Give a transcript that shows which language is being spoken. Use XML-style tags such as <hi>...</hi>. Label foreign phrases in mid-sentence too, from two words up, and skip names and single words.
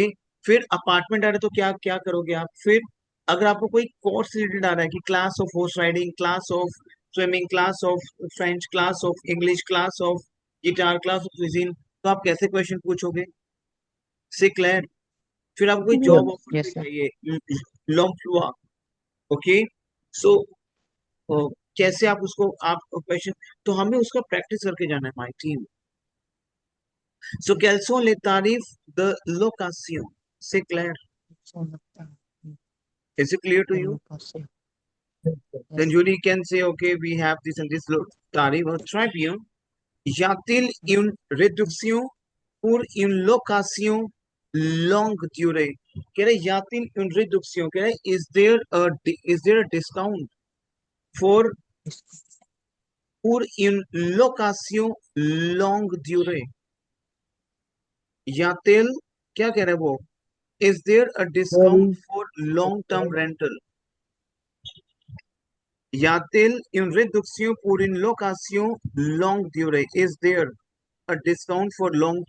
<hi>फिर अपार्टमेंट आ रहा है तो क्या क्या करोगे आप. फिर अगर आपको कोई</hi> <en>course related</en> <hi>आ रहा है कि</hi> <en>class of horse riding, class of swimming, class of French, class of English, class of guitar, class of cuisine,</en> <hi>तो आप कैसे क्वेश्चन पूछोगे. से क्लियर. फिर आपको कोई</hi> <en>job offer Yes, sir.</en> <hi>चाहिए, लॉम्प्लुआ. ओके. सो कैसे आप उसको आप क्वेश्चन, तो हमें उसका प्रैक्टिस करके जाना है</hi> <en>my team.</en> <fr>सो quels sont les tarifs de location? C'est clair.</fr> <en>Is it clear to you? Then Julie can say, okay, we have this and this tarif.</en> <fr>Très bien. Y a-t-il une réduction pour une location longue durée?</fr> <hi>कह रहे</hi> <fr>y a-t-il une réduction?</fr> <hi>कह रहे</hi> <fr>is there a discount for pour une location longue durée?</fr> <hi>या तेल क्या कह रहे हैं वो.</hi> <en>Is there a discount for long term rental?</en> <fr>Y a-t-il une réduction pour une location longue durée?</fr> <en>Is there a discount for long term</en>